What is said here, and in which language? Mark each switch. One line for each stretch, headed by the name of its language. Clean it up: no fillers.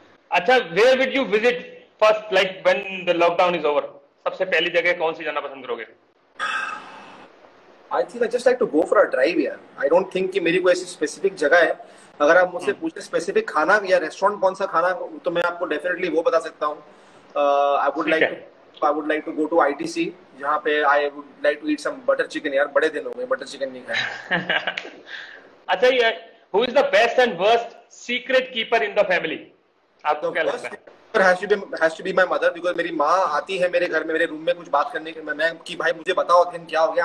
English: अच्छा, where would you visit first, like when the lockdown is over?
Hindi: सबसे पहली जगह कौन सी जाना पसंद करोगे?
English: I think I just like to go for a drive यार। I don't think
Hindi: कि मेरी कोई ऐसी स्पेसिफिक जगह है। अगर आप मुझसे पूछे स्पेसिफिक खाना या रेस्टोरेंट कौन सा खाना, तो मैं आपको डेफिनेटली वो बता सकता हूँ।
English: I would like to go to ITC, जहाँ पे I would like to eat some butter chicken यार।
Hindi: बड़े दिन हो गए बटर चिकन नहीं खाया।
English: अच्छा ये who is the best and worst secret keeper in the family?
Hindi: आपको क्या लगता है?
English: has to be my mother, because
Hindi: मेरी माँ आती है मेरे घर में, मेरे रूम में कुछ बात करने के, मैं कि भाई मुझे बताओ दिन क्या हो गया।